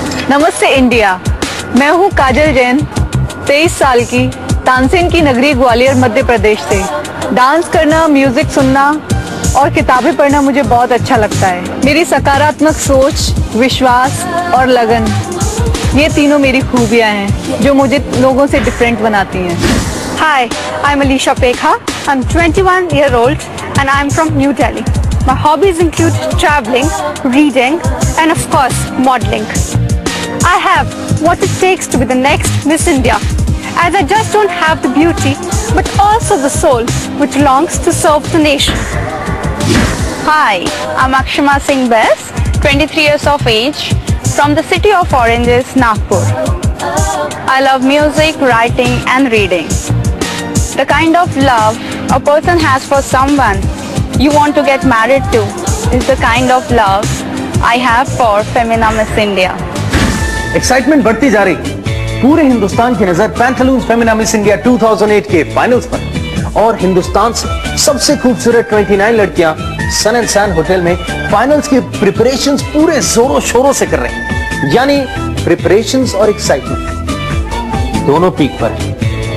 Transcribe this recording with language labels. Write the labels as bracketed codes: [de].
[hi] नमस्ते इंडिया, मैं हूँ काजल जैन, 23 साल की, तानसेन की नगरी ग्वालियर मध्य प्रदेश से। डांस करना, म्यूजिक सुनना और किताबें पढ़ना मुझे बहुत अच्छा लगता है। मेरी सकारात्मक सोच, विश्वास और लगन, ये तीनों मेरी खूबियां हैं जो मुझे लोगों से डिफरेंट बनाती हैं। [en] Hi, I'm Alisha Pekha. I'm 21 years old and I'm from New Delhi. My hobbies include traveling, reading, and of course, modeling. I have what it takes to be the next Miss India, as I just don't have the beauty, but also the soul which longs to serve the nation. Hi, I'm Akshama Singh Bess, 23 years of age, from the city of Oranges, Nagpur. I love music, writing, and reading. The kind of love a person has for someone you want to get married to is the kind of love I have for Femina Miss India. [hi] Excitement बढ़ती जा रही है। पूरे हिंदुस्तान की नजर पैंथलून्स Femina miss India 2008 के finals पर और हिंदुस्तान से सबसे खूबसूरत 29 लड़कियां सन एंड सैन होटल में फाइनल्स के प्रिपरेशंस पूरे जोरों शोरों से कर रहे हैं। यानी प्रिपरेशंस और एक्साइटमेंट दोनों पीक पर है।